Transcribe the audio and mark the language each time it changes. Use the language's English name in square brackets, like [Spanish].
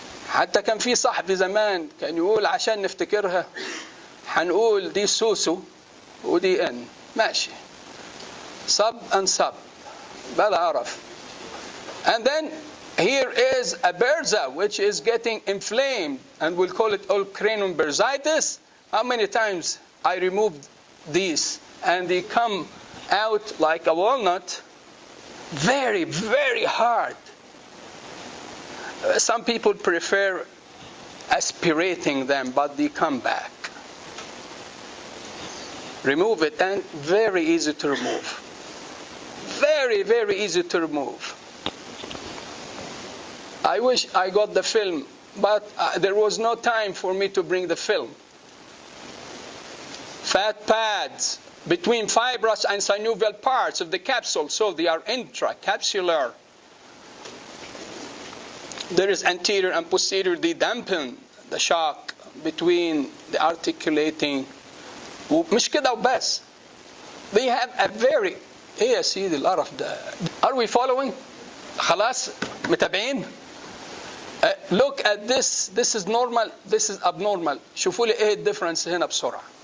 [Arabic] حتى كان في صاحبي زمان كان يقول عشان نفتكرها هنقول دي سوسو ودي ان ماشي [English] sub and sub [Arabic] بلا عرف. [English] And then here is a bursa which is getting inflamed and we'll call it olecranon bursitis. How many times I removed these and they come out like a walnut, very, very hard. Some people prefer aspirating them, but they come back. Remove it, and very easy to remove. Very, very easy to remove. I wish I got the film, but there was no time for me to bring the film. Fat pads between fibrous and synovial parts of the capsule, so they are intracapsular. There is anterior and posterior, they dampen the shock between the articulating. [Arabic] مش كده وبس. [English] They have a very [Arabic] ايه يا سيدي القرف ده. [English] Are we following؟ [Arabic] خلاص متابعين؟ [English] Look at this. This is normal. This is abnormal. [Arabic] شوفوا لي ايه الديفرنس هنا بسرعة.